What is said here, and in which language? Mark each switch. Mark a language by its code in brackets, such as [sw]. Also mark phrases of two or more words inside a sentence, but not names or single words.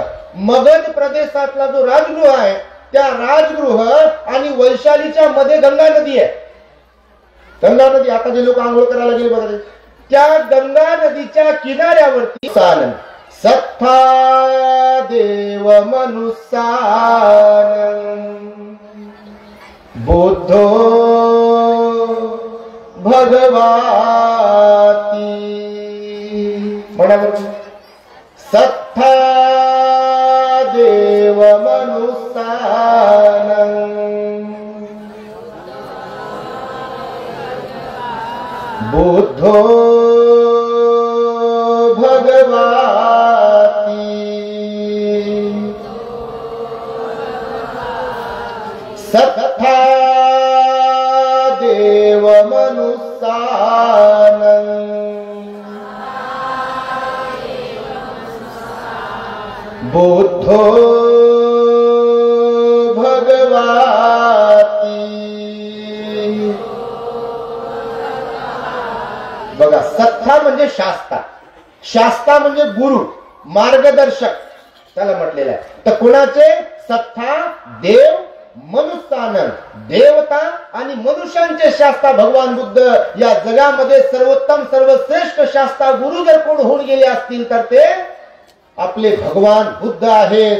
[mr] मगध प्रदेशातला जो राजगृह आहे, त्या राजगृह आणि वैशालीच्या मध्ये गंगा नदी आहे. गंगा नदी, आता जे लोक आंघोळ करायला गेले बघा, त्या गंगा नदीच्या किनाऱ्यावरती [pi] सत्था देव मनुष्यानं बुद्धो भगवाती. म्हणा सत्था देव मनुष्य बुद्धो भगवाती सत्था देव मनुष्यानं बुद्धो भगवाती। [mr] बघा, सत्ता म्हणजे शास्ता, शास्ता म्हणजे गुरु, मार्गदर्शक त्याला म्हटलेलं आहे. तर कोणाचे? [pi] सत्ता देव मनुष्यानं, [mr] देवता आणि मनुष्यांचे शास्ता भगवान बुद्ध या जगामध्ये सर्वोत्तम सर्वश्रेष्ठ शास्ता गुरु जर कोण होऊन गेले असतील तर ते आपले भगवान बुद्ध आहेत.